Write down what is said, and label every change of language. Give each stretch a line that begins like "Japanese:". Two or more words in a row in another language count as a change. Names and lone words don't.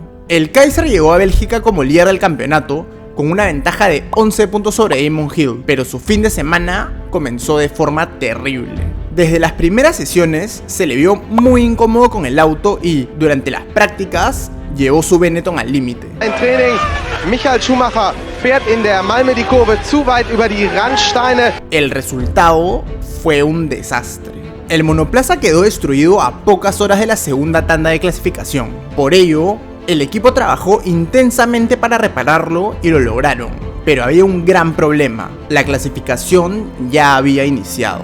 Spanish: El Kaiser llegó a Bélgica como líder del campeonato con una ventaja de 11 puntos sobre Damon Hill, pero su fin de semana comenzó de forma terrible. Desde las primeras sesiones se le vio muy incómodo con el auto y, durante las prácticas, llevó su Benetton al límite.
German: En Training, Michael Schumacher fährt in der Malmö die Kurve zu weit über die Randsteine.
Spanish: El resultado fue un desastre. El monoplaza quedó destruido a pocas horas de la segunda tanda de clasificación. Por ello, El equipo trabajó intensamente para repararlo y lo lograron, pero había un gran problema: la clasificación ya había iniciado.